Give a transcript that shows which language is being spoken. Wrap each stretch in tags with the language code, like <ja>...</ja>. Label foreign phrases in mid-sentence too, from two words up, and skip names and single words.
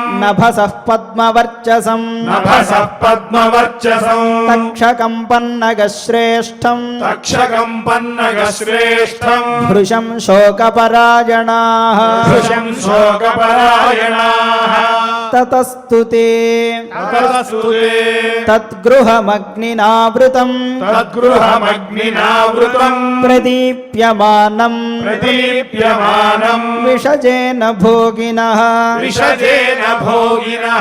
<sa>नभसः पद्मवर्चसम् नभसः पद्मवर्चसम् तक्षकं पन्नगश्रेष्ठम् तक्षकम् पन्नगश्रेष्ठम् भृशं शोकपरायणाः भृशं शोकपरायणाः తతస్తు తే తతస్తు తే తద్గృహమగ్నినావృతం తద్గృహమగ్నినావృతం ప్రదీప్యమానం ప్రదీప్యమానం విషజేన భోగినః విషజేన భోగినః</sa>